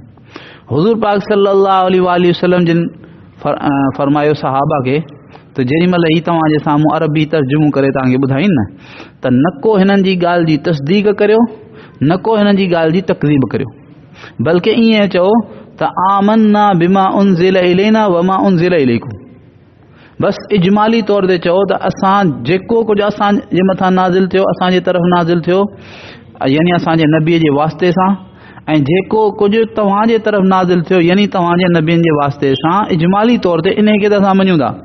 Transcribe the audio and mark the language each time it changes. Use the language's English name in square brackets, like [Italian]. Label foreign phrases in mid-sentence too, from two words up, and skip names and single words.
[Sindhi] हुज़ूर पाक [Arabic] صلى الله عليه وسلم [Sindhi] जिन फरमायो सहाबा खे त जेॾी महिल ही तव्हांजे साम्हूं अरबी तर्जुमो करे तव्हांखे ॿुधाइनि न त न को हिननि जी ॻाल्हि जी तस्दीक करियो, न को हिननि जी ॻाल्हि जी तकज़ीब करियो, बल्कि ईअं चओ त [Arabic] آمنا بما أنزل إلينا وما أنزل إليكم. [Sindhi] बस इजमाली तौर ते चओ त असां जेको कुझु असांजे मथां नाज़िल थियो, असांजे तरफ़ नाज़िल थियो, यानी असांजे नबीअ जे वास्ते सां, ऐं जेको कुझु तव्हांजे तरफ़ नाज़िल थियो यानी तव्हांजे नबियनि जे वास्ते सां, इजमाली तौर ते इन खे त असां मञूं था।